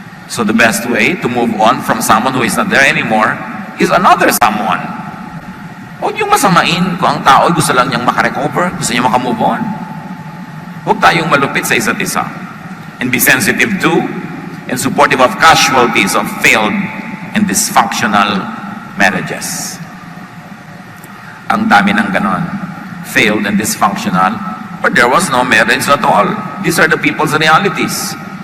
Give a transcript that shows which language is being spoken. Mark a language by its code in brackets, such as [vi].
[en] So the best way to move on from someone who is not there anymore is another someone. [tl] Huwag yung masamain kung ang tao gusto lang niyang makarecover, gusto niyang makamove on. Huwag tayong malupit sa isa't isa. [en] And be sensitive to and supportive of casualties of failed and dysfunctional marriages. [tl] Ang dami ng ganon. [en] Failed and dysfunctional, but there was no marriage at all. These are the people's realities.